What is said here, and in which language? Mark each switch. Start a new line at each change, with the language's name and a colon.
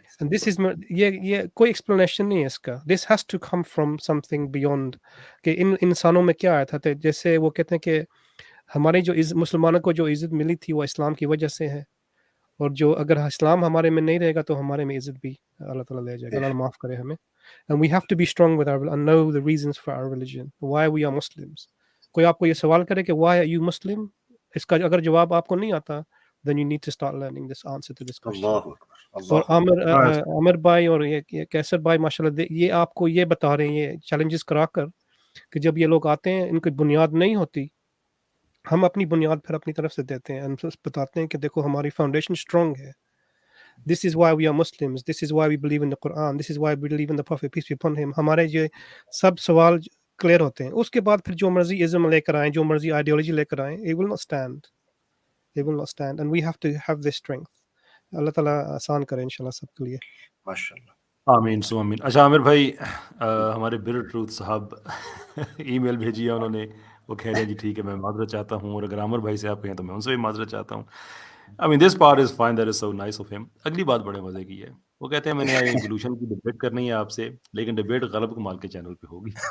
Urdu: دس از یہ کوئی ایکسپلینیشن نہیں ہے اس کا.
English: this has to come from something beyond
Urdu: کہ ان انسانوں میں کیا آیا تھا. جیسے وہ کہتے ہیں کہ ہماری جو مسلمانوں کو جو عزت ملی تھی وہ اسلام کی وجہ سے ہے اور جو اگر اسلام ہمارے میں نہیں رہے گا تو ہمارے میں عزت بھی اللہ تعالیٰ لے جائے گا. اللہ معاف کرے ہمیں.
English: And we have to be strong with our and know the reasons for our religion, why we are Muslims.
Urdu: کوئی آپ کو یہ سوال کرے کہ
English: why are you Muslim,
Urdu: اس کا اگر جواب آپ کو نہیں آتا
English: then you need to start learning this answer to this question.
Urdu: اور عامر بھائی اور یہ کیسر بھائی ماشاءاللہ یہ آپ کو یہ بتا رہے ہیں یہ چیلنجز کرا کر کہ جب یہ لوگ آتے ہیں ان کی بنیاد نہیں ہوتی ہم اپنی بنیاد پھر اپنی طرف سے دیتے ہیں. ہم بتاتے ہیں کہ دیکھو ہماری فاؤنڈیشن اسٹرانگ ہے.
English: This is why we are Muslims. This is why we believe in the Quran. This is why we believe in the Prophet, peace be upon him.
Urdu: ہمارے یہ سب سوال کلیئر ہوتے ہیں. اس کے بعد پھر جو مرضی ازم لے کر آئیں جو مرضی آئیڈیالوجی لے کر آئیں
English: it will not stand. It will not stand and we have to have this strength.
Urdu: اللہ تعالیٰ آسان کرے انشاءاللہ سب کے لیے. ماشاءاللہ آمین سو آمین. اچھا عامر بھائی ہمارے بر ٹروتھ صاحب ای میل بھیجی ہے انہوں نے. وہ کہہ رہے ہیں جی ٹھیک ہے میں معذرت چاہتا ہوں اور اگر عامر بھائی سے آپ کہیں تو میں ان سے بھی معذرت چاہتا ہوں.
English: I mean this part is fine, that is so nice of him.
Urdu: اگلی بات بڑے مزے کی ہے. وہ کہتے ہیں میں نے ایوولوشن کی ڈبیٹ کرنی ہے آپ سے لیکن ڈبیٹ غلب کمال کے چینل پہ ہوگی.